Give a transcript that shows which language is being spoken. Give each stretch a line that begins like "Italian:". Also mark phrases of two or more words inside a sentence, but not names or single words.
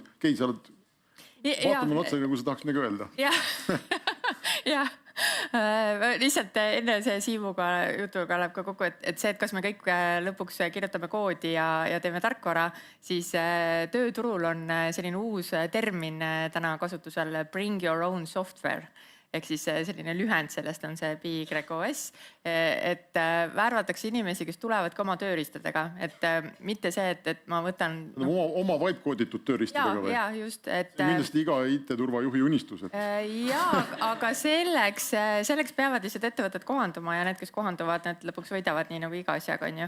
Estonian: Kei, sa oled, vaatame otsa, nagu sa tahaks midagi öelda. Jah. Lihtsalt enne see Siimuga jutuga läheb ka kokku, et see, et kas me kõik lõpuks kirjutame koodi ja teeme tarkvara, siis tööturul on selline uus termin täna kasutusel
English: bring your own software.
Estonian: Ehk siis selline lühend sellest on see BYOS, et värvatakse inimesi, kes tulevad ka oma tööriistadega, et mitte see, et ma võtan... Oma vibe-kooditud tööriistadega või? Jaa, just. See on kindlasti iga IT-turvajuhi unistus. Jaa, aga selleks peavad lihtsalt ettevõtted kohanduma ja need, kes kohanduvad, need lõpuks võidavad nii nagu iga asjaga, on ju.